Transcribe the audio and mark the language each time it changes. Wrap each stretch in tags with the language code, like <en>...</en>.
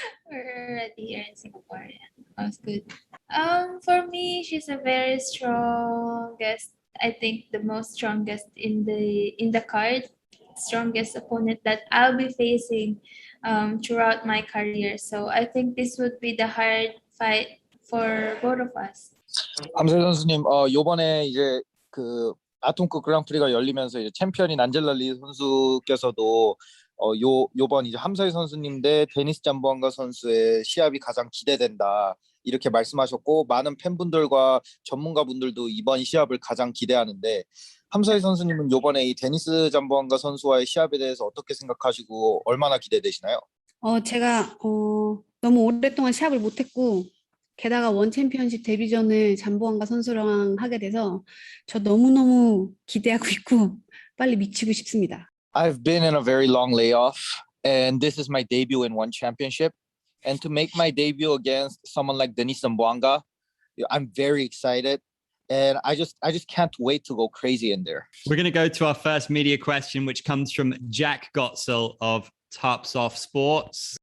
<en>We're already here in Singapore. Yeah, that was good. For me, she's a very strongest. I think the most strongest in the card, strongest opponent that I'll be facing throughout my career. So I think this would be the hard fight for both of us.</en> <ko>함세 선수님, 요번에 이제 그 아톰급 그랑프리가 열리면서 이제 챔피언인 안젤라리 선수께서도 요번 이제 함서희 선수님 대 데니스 잠보안가 선수의 시합이 가장 기대된다 이렇게 말씀하셨고 많은 팬분들과 전문가분들도 이번 시합을 가장 기대하는데 함서희 선수님은 요번에 이 데니스 잠보안가 선수와의 시합에 대해서 어떻게 생각하시고 얼마나 기대되시나요? 제가 너무 오랫동안 시합을 못했고 게다가 원 챔피언십 데뷔전을 잠보안가 선수랑 하게 돼서 저 너무너무 기대하고 있고 빨리 미치고 싶습니다.</ko> <en>I've been in a very long layoff and this is my debut in one championship and to make my debut against someone like Denise Zamboanga, I'm very excited and I just can't wait to go crazy in there. We're going to go to our first media question, which comes from Jack Gotzel of Tops Off Sports.</en>